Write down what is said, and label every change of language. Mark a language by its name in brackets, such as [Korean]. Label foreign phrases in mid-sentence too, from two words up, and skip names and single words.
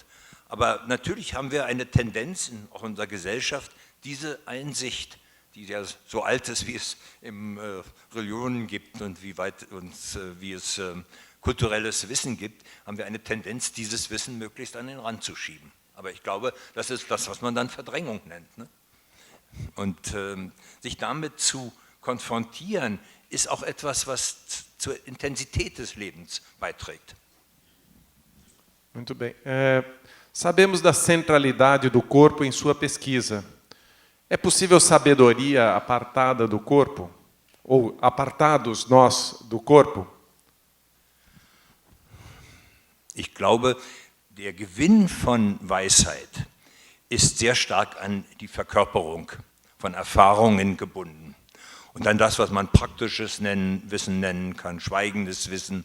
[German] Aber natürlich haben wir eine Tendenz auch in unserer Gesellschaft, diese Einsicht, die ja so alt ist, wie es in Religionen gibt und wie es kulturelles Wissen gibt, haben wir eine Tendenz, dieses Wissen möglichst an den Rand zu schieben. Aber ich glaube, das ist das, was man dann Verdrängung nennt. Ne? Und sich damit zu konfrontieren, ist auch etwas, was zur Intensität des Lebens beiträgt. [Portuguese] Muito bem. Sabemos da centralidade do corpo em sua pesquisa. É possível sabedoria apartada do corpo? Ou apartados nós do corpo? [German] Ich glaube, der Gewinn von Weisheit ist sehr stark an die Verkörperung von Erfahrungen gebunden. Und dann das, was man praktisches Wissen nennen kann, schweigendes Wissen.